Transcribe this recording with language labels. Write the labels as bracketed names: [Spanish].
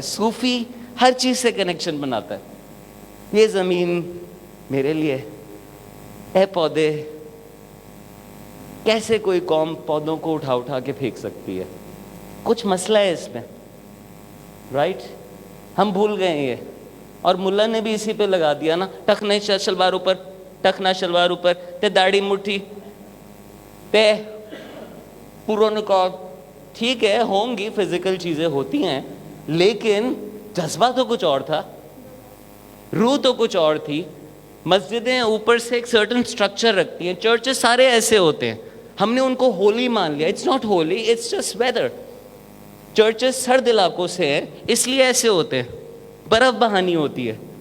[Urdu] صوفی ہر چیز سے کنیکشن بناتا ہے. یہ زمین میرے لیے, اے پودے, کیسے کوئی قوم پودوں کو اٹھا کے پھینک سکتی ہے؟ کچھ مسئلہ ہے اس میں, رائٹ؟ ہم بھول گئے یہ. اور ملا نے بھی اسی پہ لگا دیا نا, ٹکنے شلوار اوپر, ٹکنا شلوار اوپر, تے داڑھی مٹھی, تے پوروں نکاب. ٹھیک ہے, ہوں گی فزیکل چیزیں ہوتی ہیں, لیکن جذبہ تو کچھ اور تھا, روح تو کچھ اور تھی. مسجدیں اوپر سے ایک سرٹن سٹرکچر رکھتی ہیں, چرچز سارے ایسے ہوتے ہیں, ہم نے ان کو ہولی مان لیا. [English] It's not holy, it's just weather. [Urdu] Churches سرد علاقوں سے ہیں اس لیے ایسے ہوتے ہیں, برف بہانی ہوتی ہے.